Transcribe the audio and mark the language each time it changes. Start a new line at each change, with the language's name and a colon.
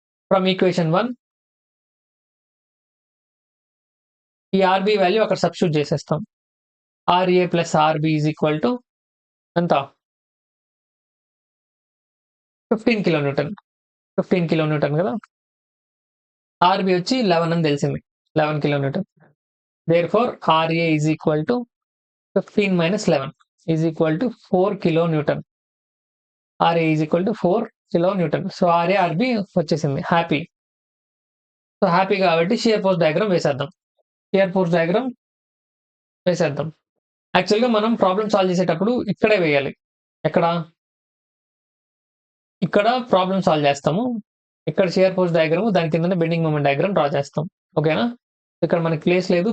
English: from equation
Telugu: 1 ఈ RB value అక్కడ substitute చేసేస్తాం.
English: RA plus RB is equal to
Telugu: ఎంత? 15 కిలోన్యూటన్. 15 కిలోన్యూటన్ కదా! RB వచ్చి 11 అని తెలిసింది. 11 kilonewton.
English: Therefore, RA is equal to 15 minus 11 is equal to 4 kilonewton. RA is equal to 4 kilonewton. So, RA, RB
Telugu: వచ్చేసింది.
English: Happy.
Telugu: So, happy కాబట్టి shear force diagram వేసేద్దాం. Shear force diagram వేసేద్దాం. యాక్చువల్‌గా మనం ప్రాబ్లమ్ సాల్వ్ చేసేటప్పుడు ఇక్కడే వేయాలి. ఎక్కడ? ఇక్కడ ప్రాబ్లమ్ సాల్వ్ చేస్తాము. ఇక్కడ షియర్ ఫోర్స్ డయాగ్రామ్, దాని కిందనే బెండింగ్ మొమెంట్ డయాగ్రామ్ డ్రా చేస్తాం. ఓకేనా? ఇక్కడ మనకి ప్లేస్ లేదు.